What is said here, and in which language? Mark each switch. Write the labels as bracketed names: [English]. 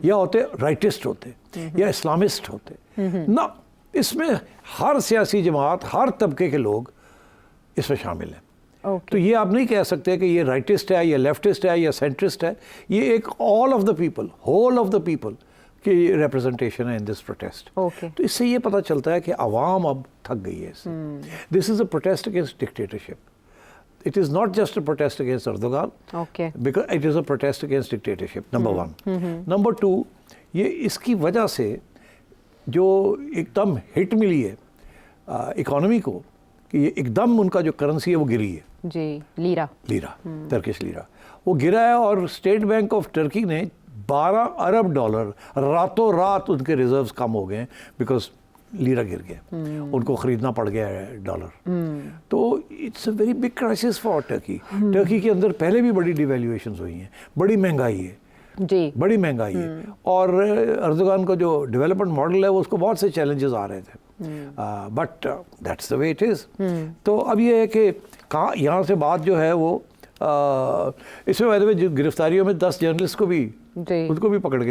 [Urdu] یا ہوتے رائٹسٹ ہوتے یا اسلامسٹ ہوتے. نہ, اس میں ہر سیاسی جماعت, ہر طبقے کے لوگ اس میں شامل ہیں. تو یہ آپ نہیں کہہ سکتے کہ یہ رائٹسٹ ہے یا لیفٹسٹ ہے یا سینٹرسٹ ہے. یہ ایک [English] all of the people, whole of the people [Urdu] کی [English] representation [Urdu] ہے [English] In this protest. [Urdu] تو اس سے یہ پتہ چلتا ہے کہ عوام اب تھک گئی ہے اس سے. [English] This is a protest against dictatorship. It is not just a protest against Erdogan, because it is a protest against dictatorship, number one. Number two, [Urdu] یہ اس کی وجہ سے جو ایک دم ہٹ ملی ہے اکانومی کو, کہ یہ ایک دم ان کا جو کرنسی ہے وہ گری ہے. جی, لیرا, ٹرکش لیرا وہ گرا ہے, اور اسٹیٹ بینک آف ٹرکی نے $12 ارب راتوں رات ان کے ریزروز کم ہو گئے ہیں بیکاز لیرا گر گیا, ان کو خریدنا پڑ گیا ہے ڈالر. تو [English] It's a very big crisis for Turkey. [Urdu] Turkey کے اندر پہلے بھی بڑی ڈیویلیویشنز ہوئی ہیں, بڑی مہنگائی ہے, بڑی مہنگائی ہے, اور اردوغان کا جو ڈیولپمنٹ ماڈل ہے وہ اس کو بہت سے چیلنجز آ رہے تھے, [English] But that's the way it is. [Urdu] تو اب یہ ہے کہ یہاں سے بات جو ہے وہ اس میں ویسے جو گرفتاریوں میں 10 جرنلسٹ کو بھی ان کو بھی پکڑ کے